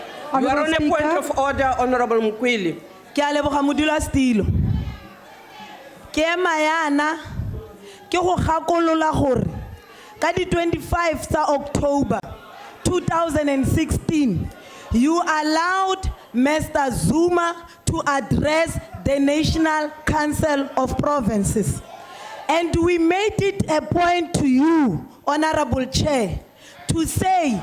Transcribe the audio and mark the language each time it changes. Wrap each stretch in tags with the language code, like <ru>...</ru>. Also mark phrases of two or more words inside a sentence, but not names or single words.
<en>You are Honourable on a point Speaker. of order, Honorable Mkwili.</en> <tn>Ke a leboga modulasetilo. Ke ema yana ke go gakolola gore ka di 25 tsa October 2016</tn> <en>you allowed Mr. Zuma to address the National Council of Provinces, and we made it a point to you, Honorable Chair, to say</en>